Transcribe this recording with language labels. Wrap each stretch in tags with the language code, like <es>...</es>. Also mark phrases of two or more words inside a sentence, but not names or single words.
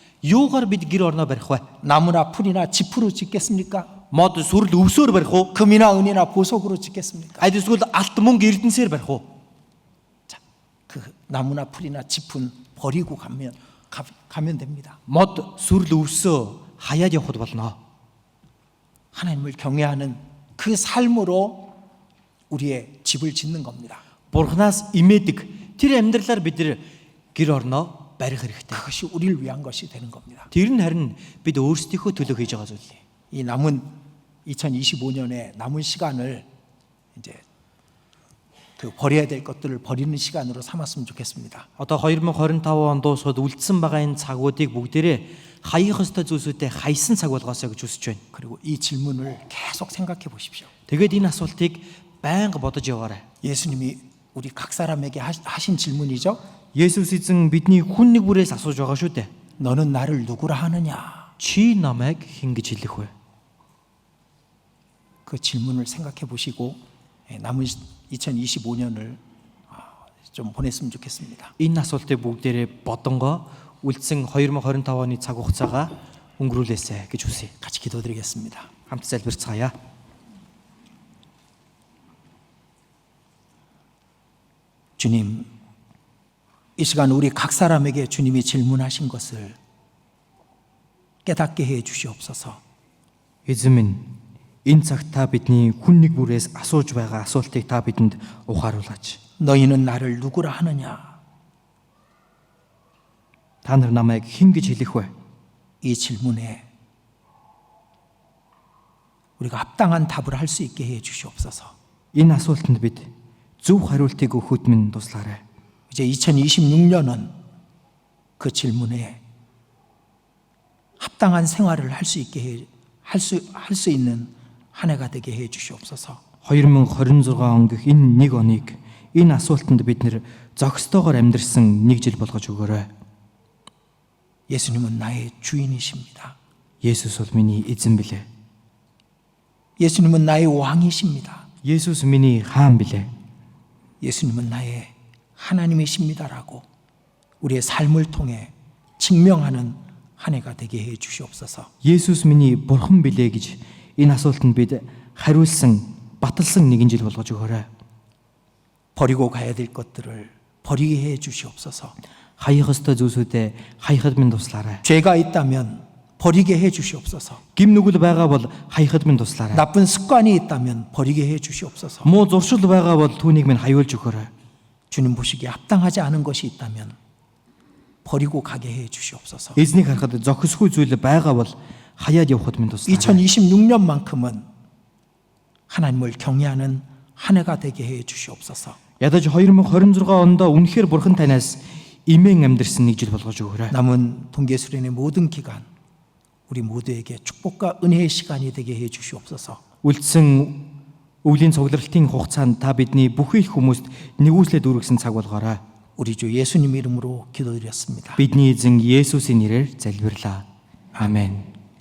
<mn>Юугаар бид гэр орноо барих вэ?</mn> <ko>나무나 풀이나 짚으로 짓겠습니까?</ko> <mn>Мод сүрэл өвсөөр барих уу?</mn> <ko>금이나 은이나 보석으로 짓겠습니까?</ko> <mn>Аль эсвэл алт мөнгө эрдэнсээр барих уу?</mn> <ko>자, 그 나무나 풀이나 짚은 버리고 가면 됩니다.</ko> <mn>Мод сүрэл өвсөө хаяад явахд болно.</mn> <ko>하나님을 경외하는 그 삶으로 우리의 집을 짓는 겁니다.</ko> <mn>Бурханаас имээдэг тэр амьдралаар бид нэр гэр орноо барих хэрэгтэй.</mn> <ko>그것이 우리를 위한 것이 되는 겁니다.</ko> <mn>Тэр нь харин бид өөрсдийнхөө төлөө хийж байгаа зүйл.</mn> <ko>이 남은 2025년에 남은 시간을 이제 그 버려야 될 것들을 버리는 시간으로 삼았으면 좋겠습니다.</ko> <mn>Одоо 2025 он дуусаад үлдсэн байгаа энэ цагуудыг бүгдээрээ хаях ёстой зүйлсүүдэд хайсан цаг болгоосоо гэж хүсэж байна.</mn> <ko>그리고 이 질문을 계속 생각해 보십시오.</ko> <mn>Тэгээд энэ асуултыг байнга бодож яваарай.</mn> <ko>예수님이 우리 각 사람에게 하신 질문이죠.</ko> <mn>Есүс эзэн бидний хүн нэг бүрээс асууж байгаа шүү дээ.</mn> <ko>너는 나를 누구라 하느냐?</ko> <mn>Чи намайг хэн гэж хэлэх вэ?</mn> <ko>그 질문을 생각해 보시고 남은 2025년을 좀 보냈으면 좋겠습니다.</ko> <mn>Энэ асуултыг бүгдээрээ бодонгоо үлдсэн 2025 оны цаг хугацаагаа өнгөрүүлээсэй гэж хүсье.</mn> <ko>같이 기도드리겠습니다.</ko> <mn>Хамт залбирцгаая.</mn> <ko>주님, 이 시간 우리 각 사람에게 주님이 질문하신 것을 깨닫게 해 주시옵소서.</ko> <mn>Эзэн минь, энэ цагт та бидний хүн нэг бүрээс асууж байгаа асуултыг та бидэнд ухааруулаач.</mn> <ko>너희는 나를 누구라 하느냐?</ko> <mn>Та нар намайг хэн гэж хэлэх вэ?</mn> <ko>이 질문에 우리가 합당한 답을 할 수 있게 해 주시옵소서.</ko> <mn>Энэ асуултанд бид зөв хариултыг өгөхөд минь туслаарай.</mn> <ko>이제 2026년은 그 질문에 합당한 생활을 할 수 있게 할 수 있는 한 해가 되게 해 주시옵소서.</ko> <mn>2026 он гэх энэ нэг оныг энэ асуултанд бид нэр зохистойгоор амьдрсан нэг жил болгож өгөөрэй.</mn> <ko>예수님은 나의 주인이십니다.</ko> <mn>Есүс бол миний эзэн билээ.</mn> <ko>예수님은 나의 왕이십니다.</ko> <mn>Есүс миний хаан билээ.</mn> <ko>예수님은 나의 하나님이십니다라고 우리의 삶을 통해 증명하는 한 해가 되게 해 주시옵소서.</ko> <mn>Есүс миний бурхан билээ гэж энэ асуултанд бид хариулсан, баталсан нэгэн жил болгож өгөөрэй.</mn> <ko>버리고 가야 될 것들을 버리게 해 주시옵소서.</ko> <mn>Хаях ёстой зүйлсүүдээ хаяхад минь туслаарай.</mn> <ko>죄가 있다면 버리게 해 주시옵소서.</ko> <mn>Гим нүгэл байгаа бол хаяхад минь туслаарай.</mn> <ko>나쁜 습관이 있다면 버리게 해 주시옵소서.</ko> <mn>Муу зуршил байгаа бол түүнийг минь хаюулж өгөөрэй.</mn> <ko>주님 보시기에 합당하지 않은 것이 있다면 버리고 가게 해 주시옵소서.</ko> <mn>Эзнийг харахад зохисгүй зүйл байгаа бол хаяад явахад минь туслаарай.</mn> <ko>2026년만큼은 하나님을 경외하는 한 해가 되게 해 주시옵소서.</ko> <mn>Ядаж 2026 онд үнэхээр бурхан танаас имэн амьдрсан нэг жил болгож өгөөрэй.</mn> <ko>남은 동계수련의 모든 기간 우리 모두에게 축복과 은혜의 시간이 되게 해 주시옵소서.</ko> <mn>Үлдсэн өвлийн цугларалтын хугацаанд та бидний бүхий л хүмүүст нэгүслээд үргэсэн цаг болгоорой.</mn> <ko>우리 주 예수님 이름으로 기도드렸습니다.</ko> <mn>Бидний эзэн Есүсийн нэрээр залбирлаа. Амен.</mn>